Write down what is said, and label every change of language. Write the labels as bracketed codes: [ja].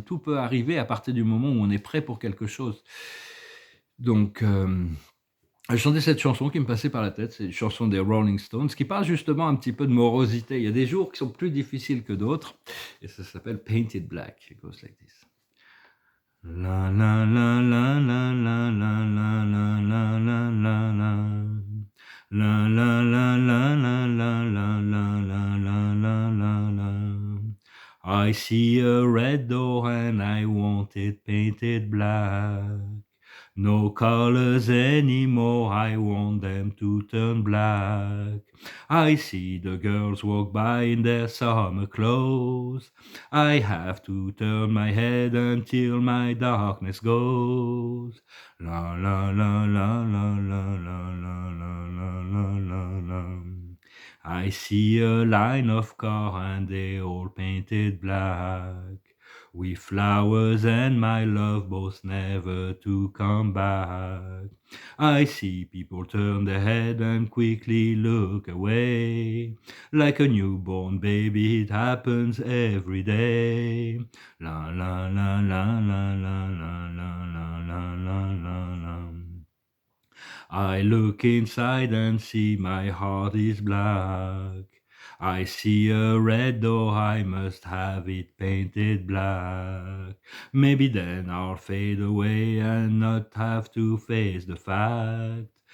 [fr] Tout peut arriver à partir du moment où on est prêt pour quelque chose. Donc, je chantais cette chanson qui me passait par la tête, c'est une chanson des Rolling Stones qui parle justement un petit peu de morosité. Il y a des jours qui sont plus difficiles que d'autres et ça s'appelle Painted Black. [en] It goes like this. La la la la la la la la la la la la la. La la la la la la la la la la la la la. I see a red door and I want it painted black. No colors anymore, I want them to turn black. I see the girls walk by in their summer clothes. I have to turn my head until my darkness goes. La la la la la la la la la la la la la. I see a line of cars and they all painted black. With flowers and my love both never to come back. I see people turn their head and quickly look away. Like a newborn baby, it happens every day. La la la la la la la la la la la la la. I look inside and see my heart is black. I see a red door, I must have it painted black. Maybe then I'll fade away and not have to face the fact.